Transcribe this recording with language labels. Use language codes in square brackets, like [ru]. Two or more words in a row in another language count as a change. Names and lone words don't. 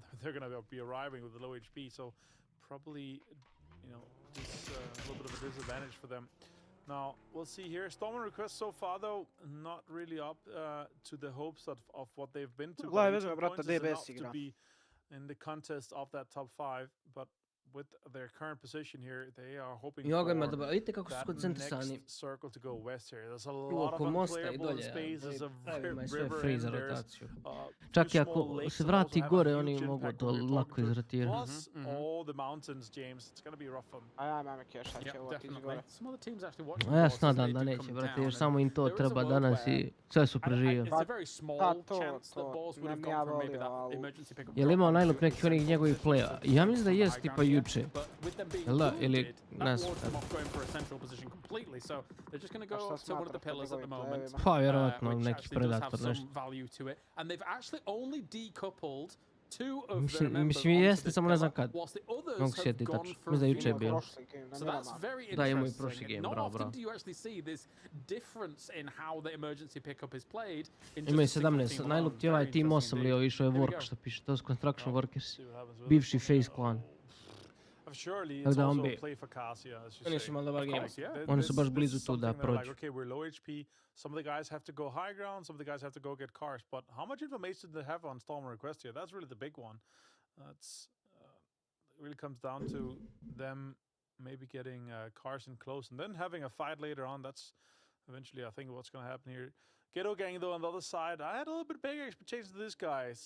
[en] They're gonna be arriving with low HP, so probably, you know, just a little bit of a disadvantage for them. Now, we'll see here. Storm requests so far, though, not really up to the hopes of what they've been to. [bs] Gledaj, [en] But [bs] vezme, 18 brate, [en] points is DBS enough to [bs] igra. [en] be in the contest of that top 5, but with their current position here, they are hoping [bs] Yoga ima [en] for [bs] dobro, vidite kako su [en] that [bs] skoncentrisani. [en] next circle to go west here. There's a lot of [bs] Oko mosta i [en] unplayable [bs] dolje, [en] spaces of [bs] pravima i sve [en] river free and [bs] za [en] there's [bs] rotaciju. [en] two [bs] Čak i [en] small [bs] ako [en] lakes [bs] se [en] that [bs] vrati [en] also have a [bs] gore, [en] huge [bs] oni mogu [en] impact to when you're [bs] lako [en] talking to. [bs] izrotirati. [en] Plus all the mountains, James. It's gonna be rough for them. [bs] Ajme, Keš, sad će ovo otići gore. [en] Some of the teams actually watching. [bs] A ja se nadam da neće, brate, jer samo im to treba danas i sve su preživjeli. [en] It's a very small chance that balls would have gone from maybe that emergency pickup. [bs] Je li imao najlup nekih onih njegovih playa? Ja mislim da jest tipa juče. Jel da? Ili ne znam. Pa vjerovatno neki predator nešto. Mislim jeste, samo ne znam kad. Mogu se sjetiti tačno. Mislim da je juče bilo. Da, imamo i prošli game, bravo, bravo. Imaju 17, najlup ti je ovaj Team 8 li ovo išao je Work što piše, to su Construction Workers. Bivši Face Clan. [en] Surely [bs] Tako [en] it's [bs] da on [en] also [bs] bi, [en] a play for Cass, yeah, as you [bs] oni [en] say. [bs] su malo dobar game. [en] Th- [bs] Oni su [en] this- [bs] baš [en] this [bs] blizu [en] is [bs] tu da [en] something they're like, [bs] prođu. [en] okay, we're low HP. Some of the guys have to go high ground. Some of the guys have to go get cars. But how much information do they have on Storm Request here? That's really the big one. That's it really comes down to them maybe getting cars in close and then having a fight later on. That's eventually, I think, what's going to happen here. Ghetto Gang, though, on the other side, I had a little bit bigger expectations of these guys.